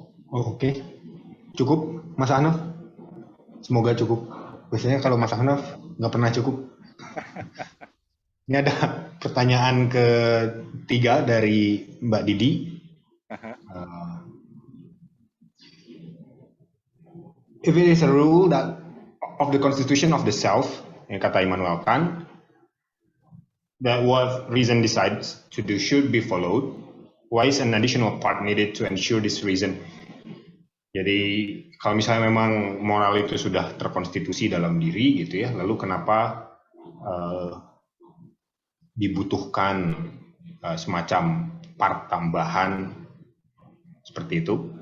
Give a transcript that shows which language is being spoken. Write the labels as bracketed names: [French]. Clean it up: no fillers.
[Indonesian] Oh, oke. Cukup, Mas Hanaf? Semoga cukup. Biasanya kalau Mas Hanaf nggak pernah cukup. Ini ada pertanyaan ketiga dari Mbak Didi. [English] If it is a rule that of the constitution of the self, [Indonesian] yang kata Immanuel Kant, [English] that what reason decides to do should be followed, why is an additional part needed to ensure this reason? [Indonesian] Jadi kalau misalnya memang moral itu sudah terkonstitusi dalam diri gitu ya, lalu kenapa dibutuhkan semacam part tambahan seperti itu?